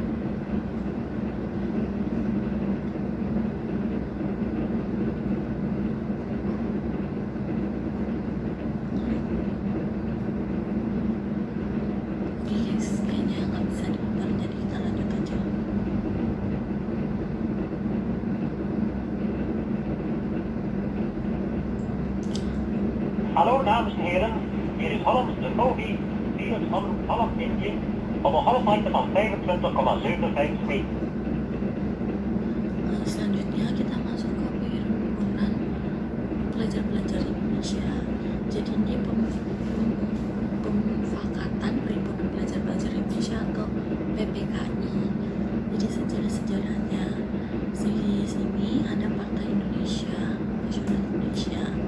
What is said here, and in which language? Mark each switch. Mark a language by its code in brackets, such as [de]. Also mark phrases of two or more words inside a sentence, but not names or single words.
[id] Oke guys, kayaknya nggak bisa diputar, jadi kita lanjut aja. [nl] Hallo dames en heren, hier is Hollands de Kogi, Venus van Holland-Indië, op een golflengte van 25,75 meter. [id] Selanjutnya kita masuk ke perhimpunan pelajar-pelajar Indonesia. Jadi ini pemufakatan perhimpunan pelajar-pelajar Indonesia atau PPKI. Jadi sejarah-sejarahnya di sini ada Partai Indonesia, Nasional Indonesia.